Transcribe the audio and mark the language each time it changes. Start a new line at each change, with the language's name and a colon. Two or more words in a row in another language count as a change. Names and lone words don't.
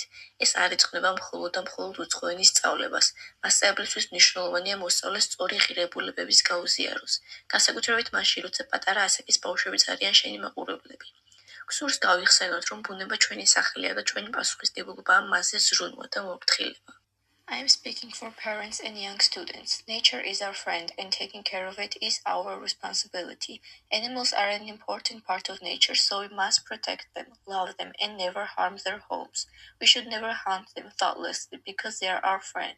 Georgian: ეს არ ეძღვნება მხოლოდ და მხოლოდ უცხოენის სწავლებას. მასწავლებლისთვის მნიშვნელოვანია მოსწავლეს სწორი ღირებულებების გაუზიაროს, განსაკუთრებით მაშინ, როცა პატარა ასაკის ბავშვებიც არიან შენი მაყურებლები. გსურს გავიხსენოთ, რომ ბუნება ჩვენი სახელია და ჩვენი პასუხისმგებლობაა მასზე ზრუნვა და მოფრთხილება.
English: I am speaking for parents and young students. Nature is our friend and taking care of it is our responsibility. Animals are an important part of nature, so we must protect them, love them, and never harm their homes. We should never hunt them thoughtlessly because they are our friends.